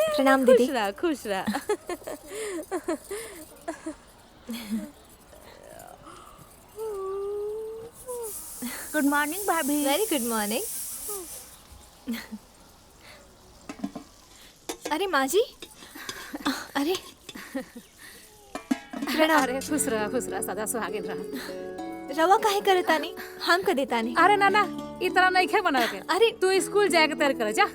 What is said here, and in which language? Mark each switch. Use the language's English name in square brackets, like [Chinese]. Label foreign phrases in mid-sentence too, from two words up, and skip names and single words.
[Bhojpuri] प्रणाम दीदी। खुश रहा खुश रहा। [English] good morning भाभी. very good morning। [Bhojpuri] अरे माँ जी, अरे प्रणाम। अरे खुश रहा सदा सुहागिन रहा। रवा काहे करतानी? हम कर देतानी। अरे नाना इतना नहीं खे बना के। अरे तू स्कूल जाए के तैयार कर जा।